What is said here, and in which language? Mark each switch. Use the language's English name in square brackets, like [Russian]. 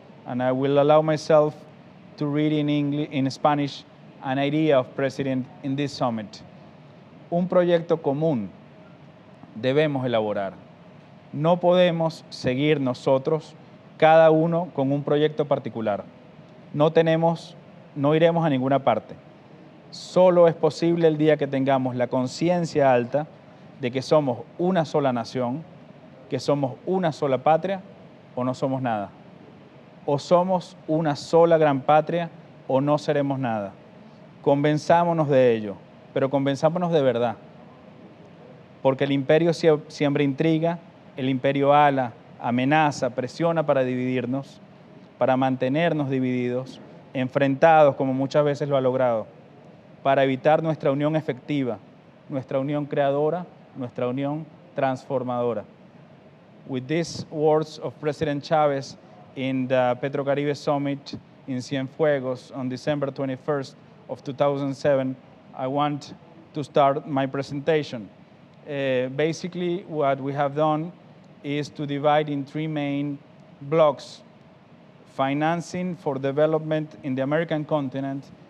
[English] And I will allow myself to read in English, in Spanish, an idea of President in this summit. [Spanish] Un proyecto común debemos elaborar. No podemos seguir nosotros, cada uno con un proyecto particular. No iremos a ninguna parte. Solo es posible el día que tengamos la conciencia alta de que somos una sola nación, que somos una sola patria, o no somos nada. O somos una sola gran patria, o no seremos nada. Convenzámonos de ello, pero convenzámonos de verdad. Porque el imperio siembra intriga, el imperio ala, amenaza, presiona para dividirnos, para mantenernos divididos, enfrentados como muchas veces lo ha logrado, para evitar nuestra unión efectiva, nuestra unión creadora, nuestra unión transformadora. [English] With these words of President Chavez in the Petrocaribe Summit in Cienfuegos on December 21st of 2007, I want to start my presentation. Basically, what we have done is to divide in 3 main blocks: financing for development in the American continent,